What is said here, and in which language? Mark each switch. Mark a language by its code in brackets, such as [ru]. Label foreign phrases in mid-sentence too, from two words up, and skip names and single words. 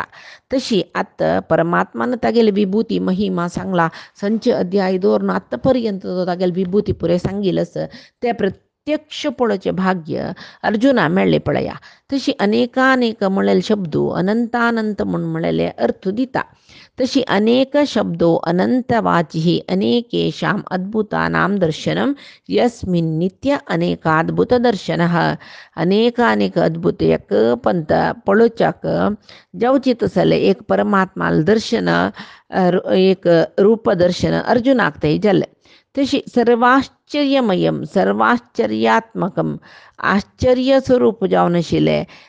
[kok] तशी आत्ता परमात्मान तागेली विभूती महिमा सांगला संच अध्याय दवरून आत्ता पर्यंत तागेली विभूती पुरे सांगिल्लस ते प्रत्यक्ष पळोवचें भाग्य अर्जुना मेळ्ळें पळया तशी अनेक म्हळेले शब्दो अनंतानंत म्हूण म्हळेले अर्थ दिता तशी अनेक शब्दो अनंतवाची [sa] अनेकेषाम् अद्भुतानां दर्शनम यस्मिन् [kok] नित्य अनेकाद्भुत दर्शन अनेक अद्भुत एक पंत पळोवच्याक जावची तसले एक परमात्माल दर्शन एक रूप दर्शन अर्जुनाक थंय जाल्लें तशी [sa] सर्वाश्चर्यमयम सर्वाश्चर्यात्मकम [kok] आश्चर्य स्वरूप जावन आशिल्ले